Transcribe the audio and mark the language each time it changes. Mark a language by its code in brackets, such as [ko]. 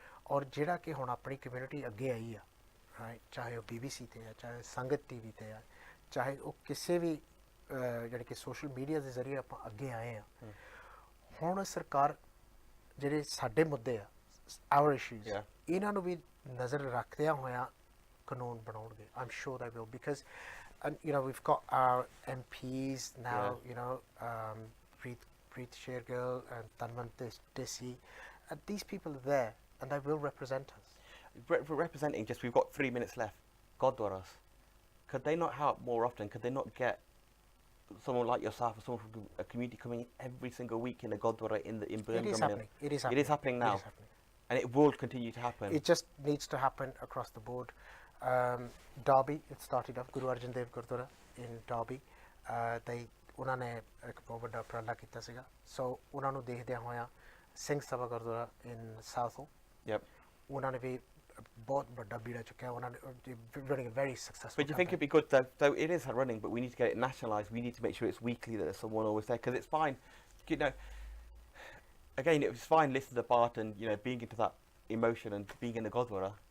[pa] ਔਰ ਜਿਹੜਾ ਕਿ ਹੁਣ ਆਪਣੀ ਕਮਿਊਨਿਟੀ ਅੱਗੇ ਆਈ ਆ, ਰਾਈਟ, ਚਾਹੇ ਉਹ BBC ਤੇ ਆ, ਚਾਹੇ ਸੰਗਤ TV ਤੇ ਆ, ਚਾਹੇ ਉਹ ਕਿਸੇ ਵੀ ਜਿਹੜੇ ਕਿ ਸੋਸ਼ਲ ਮੀਡੀਆ ਦੇ ਜ਼ਰੀਏ ਆਪਾਂ ਅੱਗੇ ਆਏ ਆ, ਹੁਣ ਸਰਕਾਰ ਜਿਹੜੇ ਸਾਡੇ ਮੁੱਦੇ ਆ, [en] our issues, [pa] ਇਹਨਾਂ ਨੂੰ ਵੀ ਨਜ਼ਰ ਰੱਖਦਿਆਂ ਹੋਇਆਂ ਕਾਨੂੰਨ ਬਣਾਉਣਗੇ. [en] I'm sure they will, because you know, we've got our MPs now, you know, Preet Shergill and Tanman Desi, and these people are there and they will represent us. Representing, just we've got 3 minutes left. Godwaras, could they not help more often? Could they not get someone like yourself or someone from a community coming in every single week in a Godwara in Birmingham? It is happening. It is happening. It is happening now. It is happening. And it will continue to happen. It just needs to happen across the board. Derby, it started off, Guru Arjan Dev Gurdwara in Derby. [pa] ਉਹਨਾਂ ਨੇ ਇੱਕ ਬਹੁਤ ਵੱਡਾ ਉਪਰਾਲਾ ਕੀਤਾ ਸੀਗਾ. ਸੋ ਉਹਨਾਂ ਨੂੰ ਦੇਖਦਿਆਂ ਹੋਇਆਂ ਸਿੰਘ ਸਭਾ ਗੁਰਦੁਆਰਾ ਇਨ ਸਾਊਥ, ਉਹਨਾਂ ਨੇ ਵੀ [hi] बहुत बड़ा बीड़ा चुका है उन्होंने [en] running a very successful But do you think it'd be good though? So it is running, but we need to get it nationalised. We need to make sure it's weekly, that there's someone always there, because it's fine. You know, again, it was fine listening to Bart and being into that emotion and being in the Godwara.